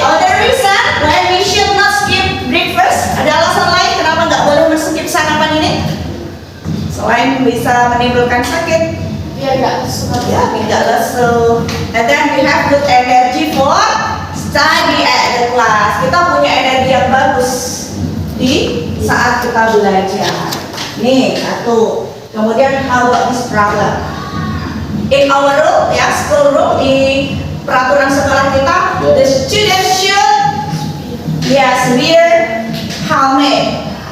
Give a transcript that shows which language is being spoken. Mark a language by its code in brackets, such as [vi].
[en] Other reason why we should not skip breakfast. [id] Ada alasan lain kenapa nggak boleh men-skip sarapan ini? Selain bisa menimbulkan sakit, Biar nggak suka. ya tidak lesu. [en] And then we have good energy for study at the class. [id] Kita punya energi yang bagus di saat kita belajar. Nih, satu. Kemudian [en] how about this problem? In our room, ya, school room, [id] di peraturan sekolah kita, [en] the student should yes wear helmet.